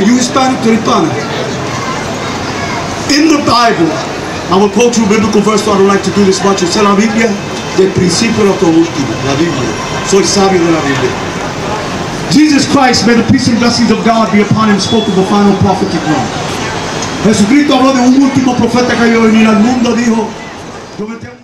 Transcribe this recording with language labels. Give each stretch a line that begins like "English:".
English: You Hispanic to Hispanic. In the Bible, I will quote you a biblical verse, so I don't like to do this much.
Spanish: It's la Biblia, del principio hasta último. La Biblia. Soy sabio de la Biblia.
English: Jesus Christ, may the peace and blessings of God be upon him, spoke of the final prophetic law.
Spanish: Jesucristo habló de un último profeta que iba a venir al mundo, dijo, yo me tengo